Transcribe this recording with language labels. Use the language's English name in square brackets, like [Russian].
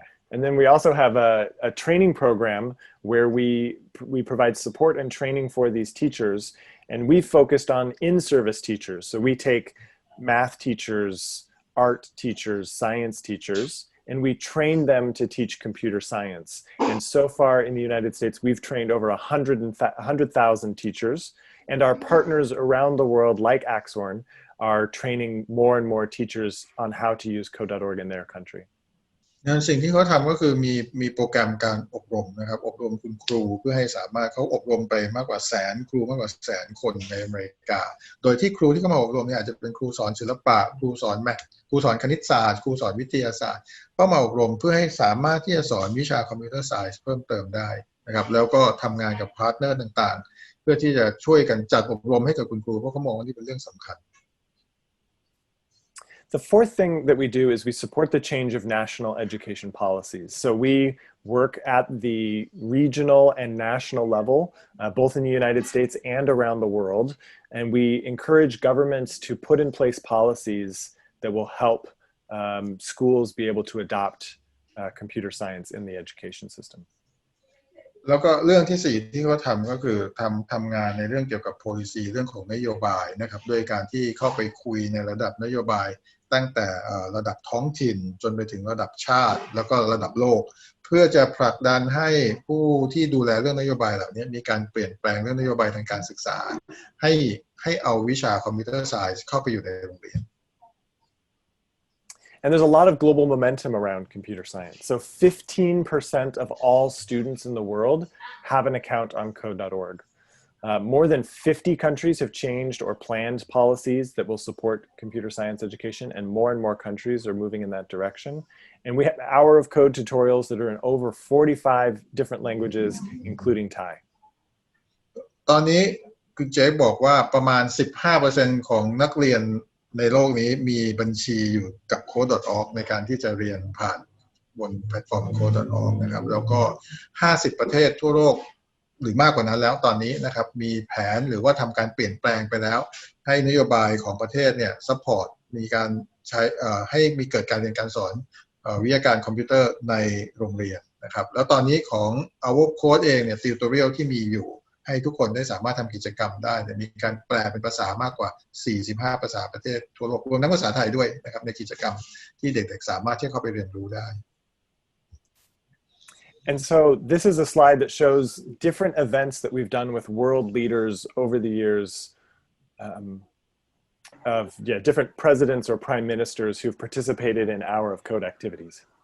[English] And then we also have a training program where we provide support and training for these teachers, and we focused on in-service teachers. So we take math teachers, art teachers, science teachers, and we train them to teach computer science. And so far in the United States, we've trained over 100,000 teachers, and our partners around the world, like Axorn, are training more and more teachers on how to use Code.org in their country. [Thai] งั้นสิ่งที่เขาทำก็คือมีโปรแกรมการอบรมนะครับอบรมคุณครูเพื่อให้สามารถเขาอบรมไปมากกว่าแสนครูมากกว่าแสนคนในอเมริกาโดยที่ครูที่เข้ามาอบรมเนี่ยอาจจะเป็นครูสอนศิลปะครูสอนแมทครูสอนคณิตศาสตร์ครูสอนวิทยาศาสตร์เข้ามาอบรมเพื่อให้สามารถที่จะสอนวิชาคอมพิวเตอร์ไซน์เพิ่มเติมได้นะครับแล้วก็ทำงานกับพาร์ทเนอร์ต่างๆเพื่อที่จะช่วยกันจัดอบรมให้กับคุณครูเพราะเขามองว่านี่เป็นเรื่องสำคัญ [English] The fourth thing that we do is we support the change of national education policies. So we work at the regional and national level, both in the United States and around the world. And we encourage governments to put in place policies that will help schools be able to adopt computer science in the education system. [Thai] แล้วก็เรื่องที่4ที่เขาทำก็คือทำงานในเรื่องเกี่ยวกับ policy เรื่องของนโยบายนะครับโดยการที่เข้าไปคุยในระดับนโยบายตั้งแต่ระดับท้องถิ่นจนไปถึงระดับชาติแล้วก็ระดับโลกเพื่อจะผลักดันให้ผู้ที่ดูแลเรื่องนโยบายเหล่านี้มีการเปลี่ยนแปลงเรื่องนโยบายทางการศึกษาให้เอาวิชาคอมพิวเตอร์ไซน์เข้าไปอยู่ในโรงเรียน [English] And there's a lot of global momentum around computer science. So 15% of all students in the world have an account on code.org. More than 50 countries have changed or planned policies that will support computer science education, and more countries are moving in that direction. And we have Hour of Code tutorials that are in over 45 different languages, including Thai. [Thai] ตอนนี้คุณเจ๊บอกว่าประมาณ 15% ของนักเรียนในโลกนี้มีบัญชีอยู่กับ code.org ในการที่จะเรียนผ่านบนแพลตฟอร์ม code.org นะครับแล้วก็50ประเทศทั่วโลกหรือมากกว่านั้นแล้วตอนนี้นะครับมีแผนหรือว่าทำการเปลี่ยนแปลงไปแล้วให้นโยบายของประเทศเนี่ยซัพพอร์ตมีการใช้ให้มีเกิดการเรียนการสอน วิทยาการคอมพิวเตอร์ในโรงเรียนนะครับแล้วตอนนี้ของ Our Code เองเนี่ย tutorial ที่มีอยู่ให้ทุกคนได้สามารถทำกิจกรรมได้มีการแปลเป็นภาษามากกว่า45ภาษาประเทศทั่วโลกรวมทั้งภาษาไทยด้วยนะครับในกิจกรรมที่เด็กๆสามารถที่เข้าไปเรียนรู้ได้ [English] And so this is a slide that shows different events that we've done with world leaders over the years of different presidents or prime ministers who've participated in Hour of Code activities.